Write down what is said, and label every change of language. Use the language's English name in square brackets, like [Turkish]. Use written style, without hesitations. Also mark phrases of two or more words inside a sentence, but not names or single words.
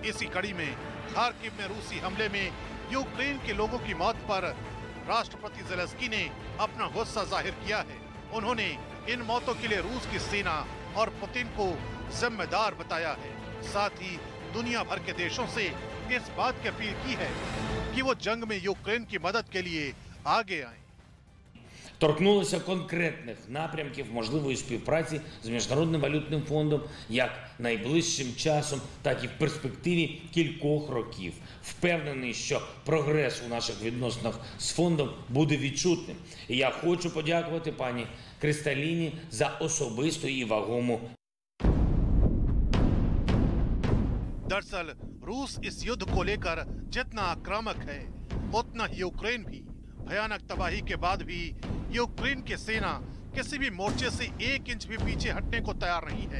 [Hindi] इसी कड़ी में खार्किव में रूसी हमले में यूक्रेन के लोगों की मौत पर राष्ट्रपति ज़ेलेंस्की ने अपना गुस्सा जाहिर किया है। उन्होंने इन मौतों के लिए रूस की सेना और पुतिन को जिम्मेदार बताया है। साथ ही दुनिया भर के देशों से इस बात की अपील की है कि वो जंग में यूक्रेन की मदद के लिए आगे आएं। [Ukrainian] Торкнулися конкретних напрямків можливої співпраці з Міжнародним валютним фондом як найближчим часом, так і в перспективі кількох років. Впевнений, що прогрес у наших відносинах з фондом буде відчутним. І я хочу подякувати пані Кристаліні за особисту і вагому. [Hindi] दरअसल रूस इस युद्ध को लेकर जितना आक्रामक है, उतना ही यूक्रेन भी। भयानक तबाही के बाद भी यूक्रेन की सेना किसी भी मोर्चे से 1 इंच भी पीछे हटने को तैयार नहीं है।